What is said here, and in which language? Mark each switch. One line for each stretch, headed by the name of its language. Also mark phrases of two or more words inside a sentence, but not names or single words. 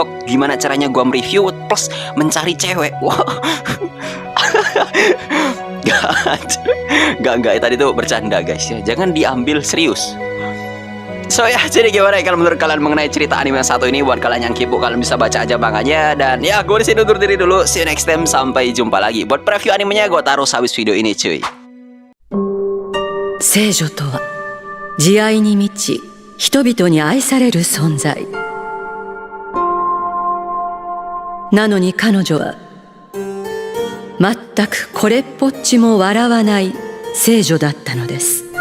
Indonesian: Gimana caranya gua mereview plus mencari cewek. Wah. Gak tadi tuh bercanda guys ya. Jangan diambil serius. So ya, jadi gimana ya kalau menurut kalian mengenai cerita anime yang satu ini? Buat kalian yang kepo, kalian bisa baca aja manganya. Dan ya, gue disini undur diri dulu.
English: See you next time,
Indonesian: sampai jumpa lagi. Buat preview animenya gue taruh habis video ini cuy.
Japanese: 聖女とは慈愛に満ち人々に愛される存在なのに彼女は全くこれっぽっちも笑わない聖女だったのです。